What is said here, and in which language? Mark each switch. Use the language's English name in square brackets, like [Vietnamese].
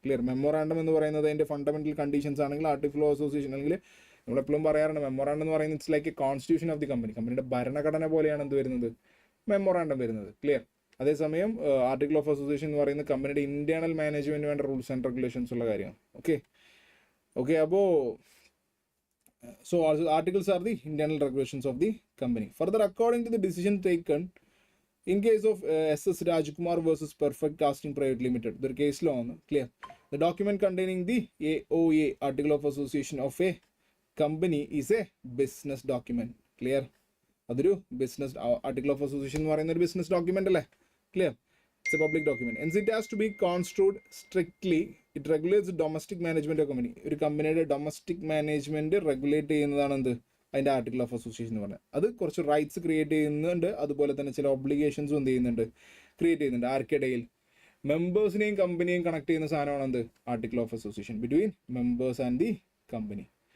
[Malayalam] Clear, memorandum എന്ന് പറയുന്നത് അതിൻ്റെ ഫണ്ടമെന്റൽ കണ്ടീഷൻസ് ആണെങ്കിൽ ആർട്ടിക്കിൾ ഓഫ് അസോസിയേഷൻ അല്ലെങ്കിൽ നമ്മളെപ്പോഴും പറയാറുണ്ട് മെമ്മോറാണ്ടം എന്ന് പറയുന്നത് [English] It's like a constitution of the company. [Malayalam] കമ്പനിയുടെ ഭരണഘടന പോലെയാണ് എന്ത് വരുന്നത്, മെമ്മോറാണ്ടം വരുന്നത്. ക്ലിയർ, അതേസമയം ആർട്ടിക്കിൾ ഓഫ് അസോസിയേഷൻ എന്ന് പറയുന്നത് കമ്പനിയുടെ ഇന്റേണൽ മാനേജ്മെന്റ് വേണ്ട റൂൾസ് ആൻഡ് റെഗുലേഷൻസ് ഉള്ള കാര്യമാണ്. [English] Okay, അപ്പോൾ so articles are the internal regulations of the company. Further, according to the decision taken in case of SS Rajkumar versus Perfect Casting Private Limited, the case law on clear, the document containing the AOA article of association of a company is a business document. [Malayalam] Clear, അതൊരു business article of association എന്ന് പറയുന്ന ഒരു business document അല്ലേ. [English] Clear, it's a public document. Hence it has to be construed strictly. It regulates domestic management of company. [Malayalam] ഒരു കമ്പനിയുടെ domestic management regulate ചെയ്യുന്നതാണ് എന്ത്, അതിൻ്റെ ആർട്ടിക്കിൾ ഓഫ് അസോസിയേഷൻ എന്ന് പറഞ്ഞാൽ. അത് കുറച്ച് റൈറ്റ്സ് ക്രിയേറ്റ് ചെയ്യുന്നുണ്ട്, അതുപോലെ തന്നെ ചില ഒബ്ലിഗേഷൻസും എന്ത് ചെയ്യുന്നുണ്ട്, ക്രിയേറ്റ് ചെയ്യുന്നുണ്ട്. ആർക്കിടയിൽ മെമ്പേഴ്സിനെയും കമ്പനിയെയും കണക്ട് ചെയ്യുന്ന സാധനമാണ് എന്ത്, article of association [English] Between members and the company.